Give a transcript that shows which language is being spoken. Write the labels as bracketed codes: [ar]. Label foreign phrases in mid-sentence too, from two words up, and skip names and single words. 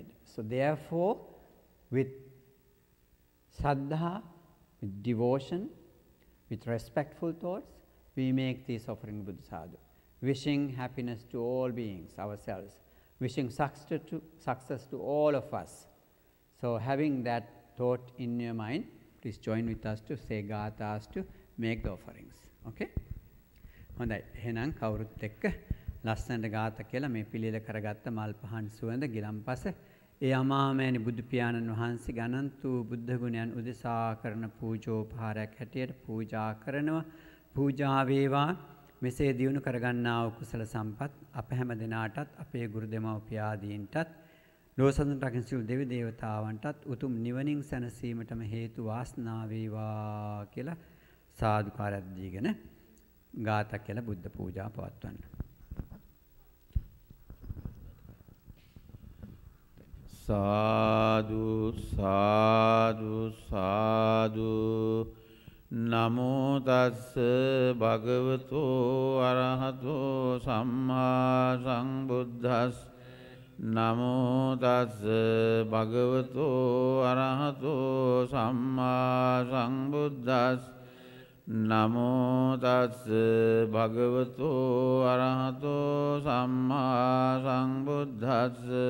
[en] So therefore, with saddha, with devotion, with respectful thoughts, we make this offering Buddha Sadhu, wishing happiness to all beings, ourselves. wishing success to all of us. So having that thought in your mind, please join with us to say gathas to make the offerings. Okay? හොඳයි. [si] එහෙනම් කවුරුත් එක්ක ලස්සනට ගාථා කියලා මේ පිළිල කරගත්ත මල් පහන් සුවඳ ගිලම්පස ඒ අමාමෑණි බුදු පියාණන් වහන්සේ ගණන්ත වූ බුද්ධ ගුණයන් උදෙසා කරන පූජෝපහාරයක් හැටියට පූජා කරනවා. පූජා වේවා. මෙසේ දියුණු කරගන්නා වූ කුසල සම්පත් අප හැම දිනාටත් අපේ ගුරු දෙමව්පියාදීන්ටත් ලෝසඳුන් රකින්න සියලු දෙවි දේවතාවන්ටත් උතුම් නිවනින් සැනසීමටම හේතු වාසනා වේවා කියලා සාදුකාරයක් දීගෙන ගාථා කියලා බුද්ධ පූජා පවත්වන්න. [pi] සාදු සාදු සාදු නමෝ තස්ස භගවතෝ අරහතෝ සම්මා සම්බුද්දස්ස නමෝ තස්ස භගවතෝ අරහතෝ සම්මා සම්බුද්දස්ස නමෝ තස්ස භගවතෝ අරහතෝ සම්මා සම්බුද්දස්ස